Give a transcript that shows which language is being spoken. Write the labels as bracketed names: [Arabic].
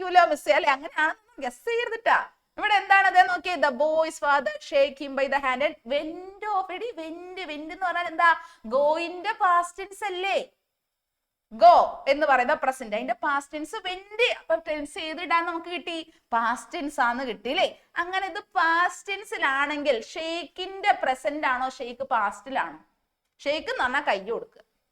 [Malayalam] Miss അല്ലെ, അങ്ങനെയാണെന്ന് guess ചെയ്തിട്ടാ. ഇവിടെ എന്താണ് അത് നോക്കിയേ. [English] The boy's father shake him by the hand and went off. [Malayalam] എടി വെന്റ് എന്ന് പറഞ്ഞാൽ എന്താ? ഗോയിന്റെ പാസ്റ്റ് ടെൻസ് അല്ലേ? ഗോ എന്ന് പറയുന്ന പ്രസന്റ്, അതിന്റെ പാസ്റ്റ് ടെൻസ് വെന്റ്. അപ്പൊ ടെൻസ് ചെയ്തിടാൻ നമുക്ക് കിട്ടി പാസ്റ്റ് ടെൻസ് ആന്ന് കിട്ടിയില്ലേ? അങ്ങനെ ഇത് പാസ്റ്റ് ടെൻസിലാണെങ്കിൽ ഷെയ്ക്കിന്റെ പ്രസന്റ് ആണോ, ഷെയ്ക്ക് പാസ്റ്റിലാണോ? ഷെയ്ക്ക് എന്ന് പറഞ്ഞാൽ കൈ കൊടുക്കുക.